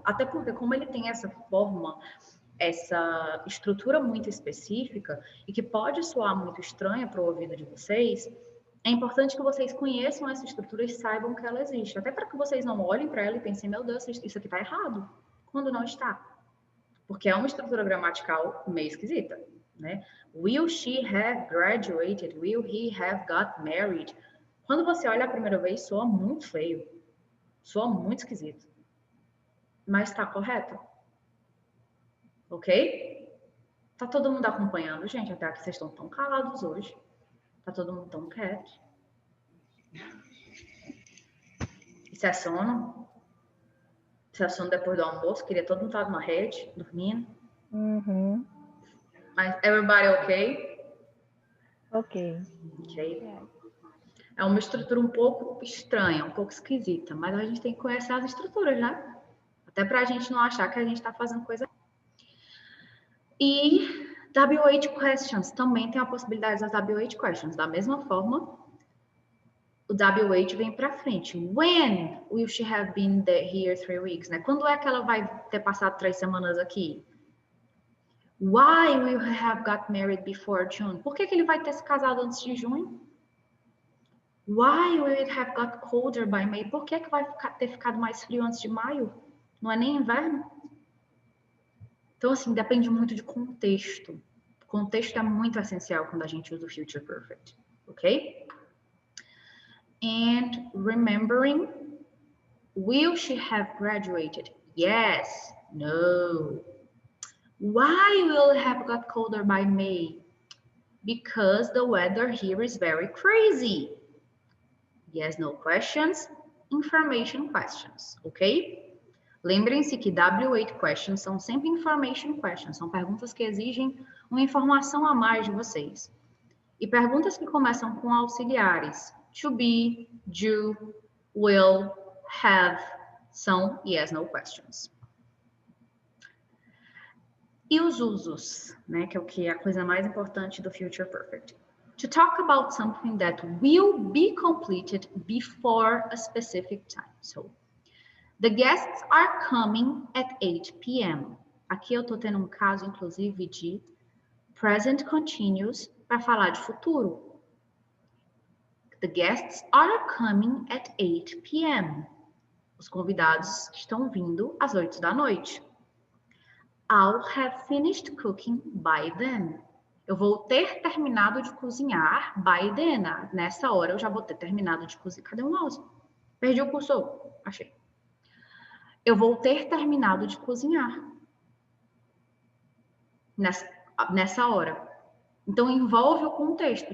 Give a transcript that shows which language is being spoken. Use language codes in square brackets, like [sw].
[pt] Até porque, como ele tem essa forma, essa estrutura muito específica e que pode soar muito estranha para o ouvido de vocês, é importante que vocês conheçam essa estrutura e saibam que ela existe. Até para que vocês não olhem para ela e pensem, meu Deus, isso aqui está errado, quando não está. Porque é uma estrutura gramatical meio esquisita, né? [en] Will she have graduated? Will he have got married? [pt] Quando você olha a primeira vez, soa muito feio. Soa muito esquisito. Mas está correto. Ok? Tá todo mundo acompanhando, gente? Até que vocês estão tão calados hoje. Tá todo mundo tão quieto. Isso é sono? Isso é sono depois do almoço? Queria todo mundo estar numa rede, dormindo. Mas [en] everybody okay? Ok. Ok. [pt] É uma estrutura um pouco estranha, um pouco esquisita, mas a gente tem que conhecer as estruturas, né? Até pra gente não achar que a gente tá fazendo coisa. E WH questions, também tem a possibilidade das WH questions. Da mesma forma, o WH vem para frente. [en] When will she have been here 3 weeks? Né? [pt] Quando é que ela vai ter passado 3 semanas aqui? [en] Why will he have got married before June? [pt] Por que ele vai ter se casado antes de junho? [en] Why will it have got colder by May? [pt] Por que vai ter ficado mais frio antes de maio? Não é nem inverno? Então, assim, depende muito de contexto. O contexto é muito essencial quando a gente usa o future perfect, ok? [en] And remembering, will she have graduated? Yes, no. Why will it have got colder by May? Because the weather here is very crazy. Yes, no questions, information questions, ok? [pt] Lembrem-se que W8 questions são sempre information questions, são perguntas que exigem uma informação a mais de vocês. E perguntas que começam com auxiliares, to be, do, will, have, são yes, no questions. E os usos, né, que é a coisa mais importante do future perfect. [en] To talk about something that will be completed before a specific time. So, the guests are coming at 8 p.m. [pt] Aqui eu estou tendo um caso, inclusive, de present continuous para falar de futuro. [en] The guests are coming at 8 p.m. [pt] Os convidados estão vindo às 8 da noite. [en] I'll have finished cooking by then. [pt] Eu vou ter terminado de cozinhar by then. Nessa hora eu já vou ter terminado de cozinhar. Cadê o mouse? Perdi o cursor. Achei. Eu vou ter terminado de cozinhar. Nessa hora. Então envolve o contexto.